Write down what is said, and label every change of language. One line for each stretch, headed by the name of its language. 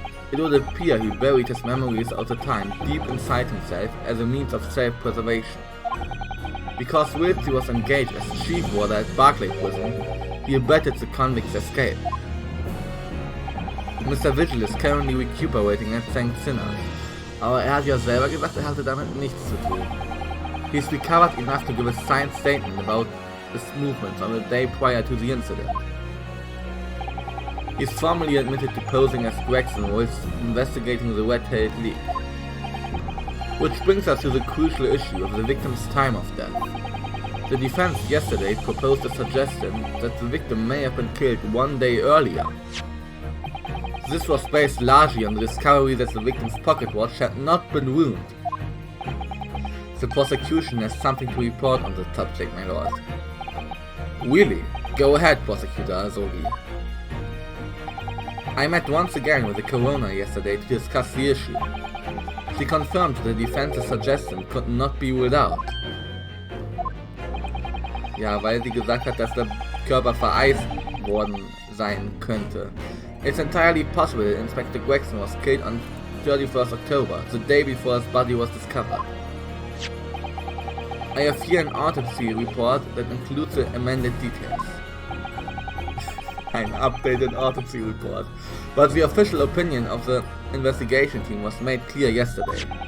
English: It would appear he buried his memories of the time deep inside himself as a means of self-preservation. Because whilst he was engaged as chief warder at Barclay Prison, he abetted the convict's escape. Mr. Vigil is currently recuperating at St.
German: Sinners, aber hat ja selber gesagt, hatte damit nichts zu tun.
English: He's recovered enough to give a signed statement about his movements on the day prior to the incident. He's formally admitted to posing as Gregson while investigating the red-tailed leak. Which brings us to the crucial issue of the victim's time of death. The defense yesterday proposed a suggestion that the victim may have been killed 1 day earlier. This was based largely on the discovery that the victim's pocket watch had not been ruined. The prosecution has something to report on the subject, my lord. Really? Go ahead, Prosecutor Azogi. I met once again with the coroner yesterday to discuss the issue. She confirmed the defense's suggestion could not be ruled out.
German: Ja, weil sie gesagt hat, dass der Körper vereist worden sein könnte.
English: It's entirely possible that Inspector Gregson was killed on 31st October, the day before his body was discovered. I have here an autopsy report that includes the amended details. An updated autopsy report. But the official opinion of the investigation team was made clear yesterday.